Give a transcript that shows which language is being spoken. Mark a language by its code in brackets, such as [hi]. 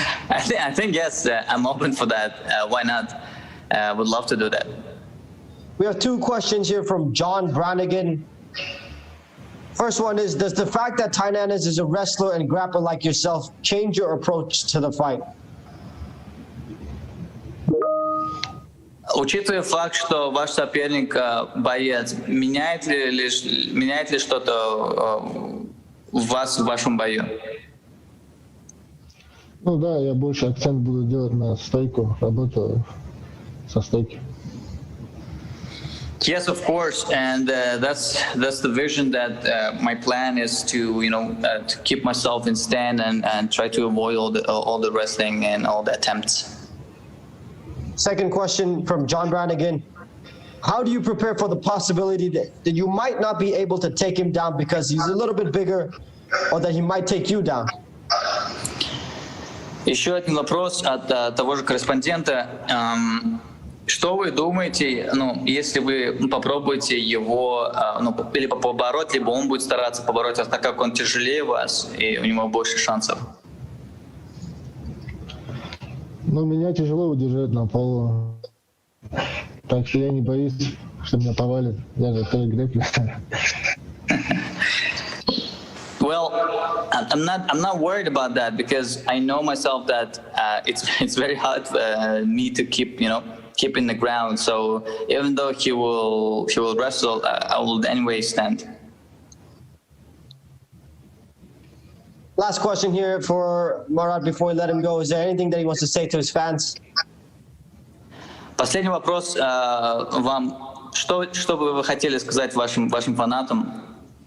[en] I think yes, I'm open for that. Why not? Would love to do that. We have two questions here from John Brannigan. First one is, does the fact that Tyronus is a wrestler and grappler like yourself change your approach to the fight? [ru] Учитывая факт, что ваш соперник боец, меняет ли что-то в вашем бою? Ну да, я больше акцент буду делать на стойку, работу со стойки. [en] Yes, of course, and that's the vision that my plan is to to keep myself in stand and try to avoid all the wrestling and all the attempts. Second question from John Brannigan. How do you prepare for the possibility that you might not be able to take him down because he's a little bit bigger or that he might take you down? [ru] Еще один вопрос от того же корреспондента. Что вы думаете, если вы попробуете его или побороть, либо он будет стараться побороть вас, так как он тяжелее вас и у него больше шансов? Ну, меня тяжело удержать на полу. Так что я не боюсь, что меня повалит. Я же тоже грэплер. [en] Well, I'm not worried about that because I know myself that it's very hard for me to keep in the ground. So even though he will wrestle, I will anyway stand. Last question here for Marat before we let him go. Is there anything that he wants to say to his fans? [ru] Последний вопрос вам. Что бы вы хотели сказать вашим фанатам?